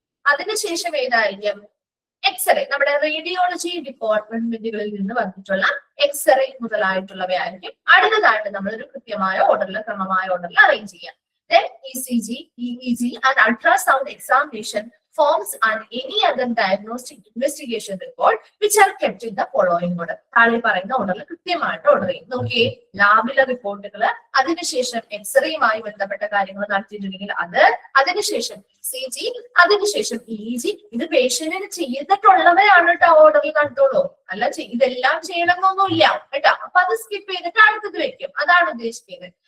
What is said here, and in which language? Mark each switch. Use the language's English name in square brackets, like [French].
[Malayalam] അതിനുശേഷം ഏതായിരിക്കും? എക്സ്റേ, നമ്മുടെ റേഡിയോളജി ഡിപ്പാർട്ട്മെന്റുകളിൽ നിന്ന് വന്നിട്ടുള്ള എക്സ്റേ മുതലായിട്ടുള്ളവയായിരിക്കും അടുത്തതായിട്ട് നമ്മൾ ഒരു കൃത്യമായ ഓർഡറിൽ, ക്രമമായ ഓർഡറിൽ അറേഞ്ച് ചെയ്യാം. [English] Then ECG, EEG and ultrasound examination forms and any other diagnostic investigation report which are kept in the following order. [Malayalam] താഴെ പറയുന്ന ഓർഡറിൽ കൃത്യമായിട്ട് ഓർഡർ ചെയ്യും. നോക്കിയേ, ലാബിലെ റിപ്പോർട്ടുകള്, അതിനുശേഷം എക്സ്റേയുമായി ബന്ധപ്പെട്ട കാര്യങ്ങൾ നടത്തിയിട്ടുണ്ടെങ്കിൽ അത്, അതിനുശേഷം CG, അതിനുശേഷം EG. ഇത് പേഷ്യന്റിന് ചെയ്തിട്ടുള്ളവരാണ് കേട്ടോ ഓർഡറിൽ നടത്തുള്ളൂ. അല്ല ഇതെല്ലാം ചെയ്യണമെന്നൊന്നുമില്ല കേട്ടോ. അപ്പൊ അത് സ്കിപ്പ് ചെയ്തിട്ട് അടുത്തത് വെക്കും. അതാണ് ഉദ്ദേശിക്കുന്നത്.